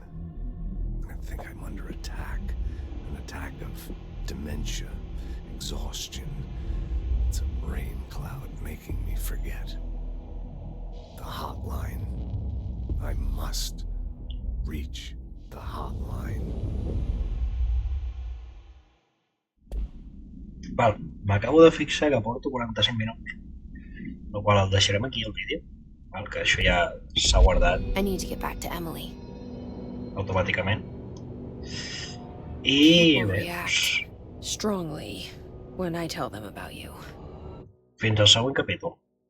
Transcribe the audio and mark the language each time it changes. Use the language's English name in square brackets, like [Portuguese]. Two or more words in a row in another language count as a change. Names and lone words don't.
[English] I think I'm under attack. An attack of dementia, exhaustion. It's a rain cloud making me forget. The hotline. I must reach the hotline. [Catalan] Val, m'acabo de fixar que porto 45 minuts, el qual el deixarem aquí el vídeo, val, que això ja s'ha guardat [English] I need to get back to Emily. [Catalan] automàticament. I [English] People [Catalan] bé, [English] react strongly when I tell them about you. [Catalan] fins al següent capítol.